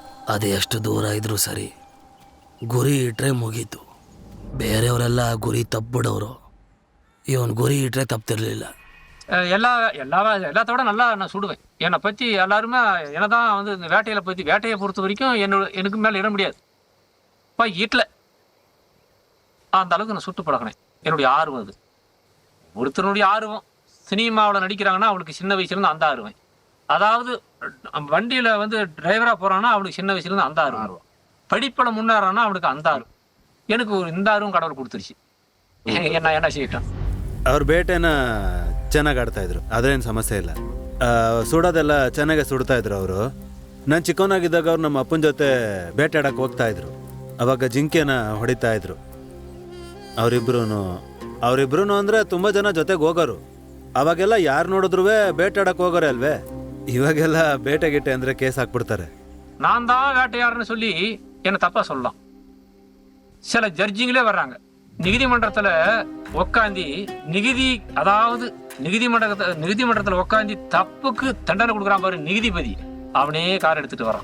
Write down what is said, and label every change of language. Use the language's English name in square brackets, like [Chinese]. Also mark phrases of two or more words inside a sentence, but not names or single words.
[Kannada] ಅದು ಎಷ್ಟು ದೂರ ಇದ್ರೂ ಸರಿ, ಗುರಿ ಇಟ್ಟರೆ ಮುಗೀತು. ಬೇರೆಯವರೆಲ್ಲ ಗುರಿ ತಪ್ಪಿಬಿಡೋರು, ಇವನು ಗುರಿ ಇಟ್ಟರೆ ತಪ್ತಿರ್ಲಿಲ್ಲ. [Tamil] எல்லாத்தோட நல்லா நான் சுடுவேன். என்னை பற்றி எல்லாருமே என்னதான் வந்து இந்த வேட்டையை பொறுத்த வரைக்கும் எனக்கு மேலே இட முடியாது. இப்போ வீட்டில் அந்த அளவுக்கு நான் சுட்டு பழகினேன். என்னுடைய ஆர்வம் அது. ஒருத்தருடைய ஆர்வம் சினிமாவில் நடிக்கிறாங்கன்னா அவனுக்கு சின்ன வயசுலேருந்து அந்த ஆர்வம். அதாவது வண்டியில் வந்து டிரைவராக போகிறான்னா அவனுக்கு சின்ன வயசுலேருந்து அந்த ஆர்வம். படிப்பில் முன்னேறான்னா அவனுக்கு அந்த ஆர்வம். எனக்கு ஒரு இந்த ஆர்வம் கடவுள் கொடுத்துருச்சு. என்ன செய்யட்டும். [Kannada] ಅವ್ರ ಬೇಟೆನ ಚೆನ್ನಾಗಿ ಆಡ್ತಾಯಿದ್ರು, ಅದೇನು ಸಮಸ್ಯೆ ಇಲ್ಲ. ಸುಡೋದೆಲ್ಲ ಚೆನ್ನಾಗೆ ಸುಡ್ತಾಯಿದ್ರು ಅವರು. ನಾನು ಚಿಕ್ಕವನಾಗಿದ್ದಾಗ ಅವ್ರು ನಮ್ಮ ಅಪ್ಪನ ಜೊತೆ ಬೇಟೆ ಆಡೋಕ್ಕೆ ಹೋಗ್ತಾಯಿದ್ರು. ಅವಾಗ ಜಿಂಕೆನ ಹೊಡಿತಾಯಿದ್ರು. ಅವರಿಬ್ರು ಅಂದರೆ ತುಂಬ ಜನ ಜೊತೆಗೆ ಹೋಗೋರು. ಅವಾಗೆಲ್ಲ ಯಾರು ನೋಡಿದ್ರು ಬೇಟೆ ಆಡೋಕ್ಕೆ ಹೋಗೋರೆ ಅಲ್ವೇ. ಇವಾಗೆಲ್ಲ ಬೇಟೆ ಗಿಟ್ಟೆ ಅಂದರೆ ಕೇಸ್ ಹಾಕ್ಬಿಡ್ತಾರೆ. [Tamil] நான் தான் வேட்டையாடுறேன்னு சொல்லி என்னை தப்பாக சொல்லலாம். சில ஜட்ஜிங்களே வர்றாங்க நீதிமன்றத்தில் உக்காந்தி நீதிமன்றத்தில் உக்காந்தி தப்புக்கு தண்டனை கொடுக்குறான் பாரு நீதிபதி, அவனே கார் எடுத்துட்டு வரான்.